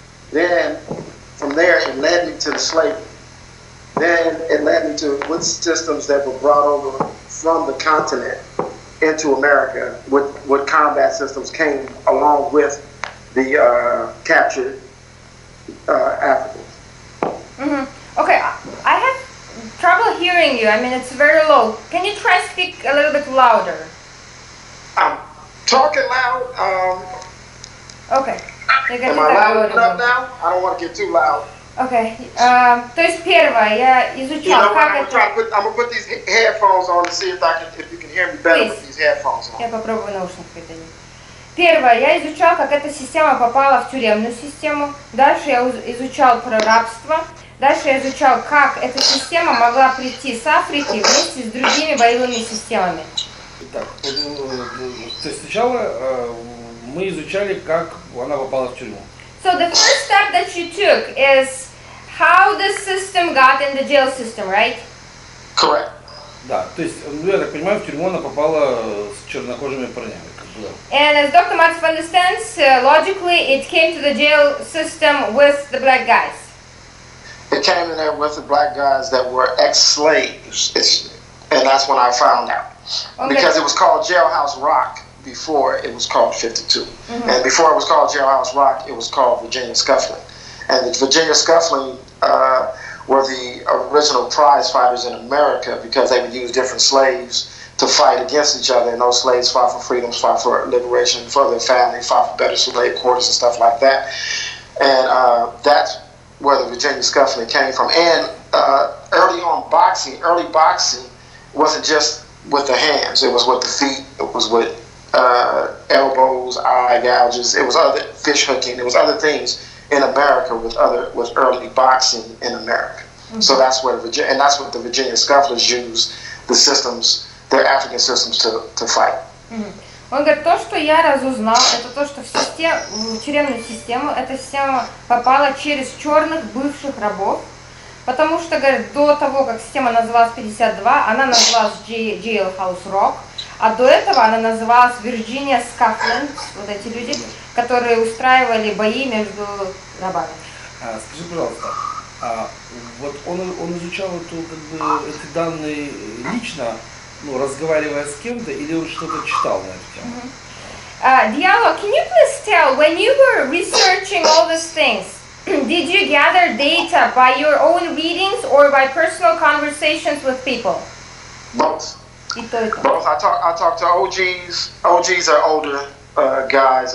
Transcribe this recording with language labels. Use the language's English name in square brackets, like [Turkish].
[English] Then, from there, it led me to the slavery. Then it led me to what systems that were brought over from the continent into America, what combat systems came along with the captured Africans. Mm-hmm. Okay, I have trouble hearing you. I mean, it's very low. Can you try to speak a little bit louder? I'm talking loud. Okay. Am I loud enough now? I don't want to get too loud. Okay. [Russian] То есть первое, я изучал, как это... [English] I'm gonna put these headphones on to see if you can hear me better with these headphones on. [Russian] Я попробую наушники придавить. Первое, я изучал, как эта система попала в тюремную систему. Дальше я изучал про рабство. Дальше я изучал, как эта система могла прийти с Африки вместе с другими боевыми системами. Итак, то есть сначала мы изучали, как она попала в тюрьму. [English] So the first step that you took is how the system got in the jail system, right? Correct. [Russian] Да, то есть, ну я так понимаю, в тюрьму она попала с чернокожими парнями. [English] And as Dr. Maltsev understands, logically it came to the jail system with the black guys. It came in there with the black guys that were ex-slaves, and that's when I found out. Okay. Because it was called Jailhouse Rock before it was called 52. Mm-hmm. And before it was called Jailhouse Rock, it was called Virginia Scuffling. And the Virginia Scuffling were the original prize fighters in America because they would use different slaves to fight against each other, and those slaves fought for freedom, fought for liberation, for their family, fought for better slave quarters and stuff like that. And that's where the Virginia Scuffling came from. And early boxing wasn't just with the hands, it was with the feet, it was with elbows, eye gouges, it was other fish hooking, it was other things in America with early boxing in America. Mm-hmm. So that's where and that's what the Virginia Scufflers used the systems, their African systems to fight. Mm-hmm. [Russian] Он говорит, то, что я разузнал, это то, что в тюремную систему эта система попала через черных бывших рабов, Потому что, говорят, до того, как система называлась 52, она называлась Jailhouse Rock, а до этого она называлась Virginia Scotland, вот эти люди, которые устраивали бои между рабами. Скажи, пожалуйста, вот он изучал эти данные лично, ну, разговаривая с кем-то, или он что-то читал на эту тему? [English] Diallo, can you please tell, when you were researching all these things, did you gather data by your own readings or by personal conversations with people? Both. [Russian] И то, и то. [English] Both. I talk to OGs. OGs are older guys.